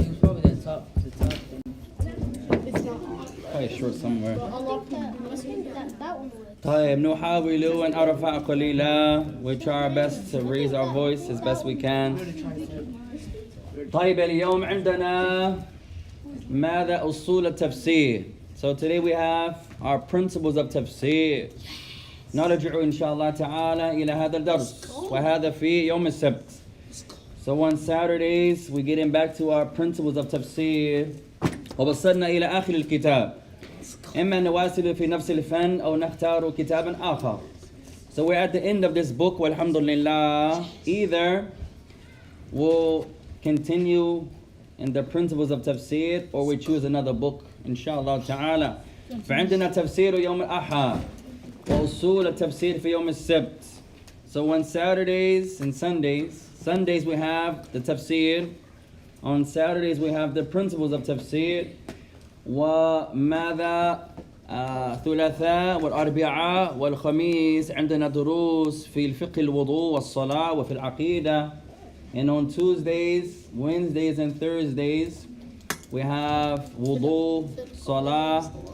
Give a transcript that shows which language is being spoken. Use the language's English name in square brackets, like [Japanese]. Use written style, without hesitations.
[English] It was probably the top thing. It's not on. Probably short somewhere. But unlock the [Arabic] طيب نحاول أن أرفع قليلا. [English] We try our best to raise our voice as best we can. [Arabic] طيب اليوم عندنا ماذا أصول التفسير. [English] So today we have our principles of tafsir. [Arabic] نرجع إن شاء الله تعالى إلى هذا الدرس وهذا في يوم السبت. [English] So on Saturdays we're getting back to our principles of tafsir. [Arabic] ووصلنا إلى آخر الكتاب. إما نواصل في نفس الفن أو نختار كتابا آخر. [English] So we're at the end of this book walhamdulillah. Either we'll continue in the principles of tafsir or we choose another book inshallah ta'ala. [Arabic] فعندنا تفسير يوم الأحد وأصول التفسير في يوم السبت. [English] So on Saturdays and Sundays we have the tafsir. On Saturdays we have the principles of tafsir. [Arabic] وماذا ثلاثاء والأربعاء والخميس عندنا دروس في الفقه الوضوء والصلاة وفي العقيدة. [English] And on Tuesdays, Wednesdays and Thursdays we have wudu, salah